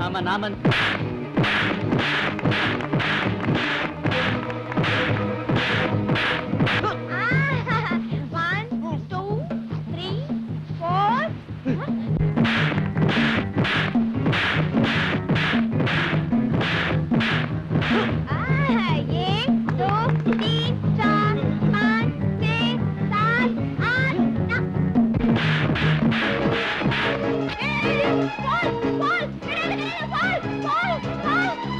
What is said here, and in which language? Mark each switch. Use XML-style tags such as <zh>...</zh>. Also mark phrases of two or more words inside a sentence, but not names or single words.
<en>சாமந்த். One, two, three, four.</en> <hi>एक दो तीन चार पाँच छः सात आठ नौ.</hi> <en>Fall, fall, fall, fall.</en>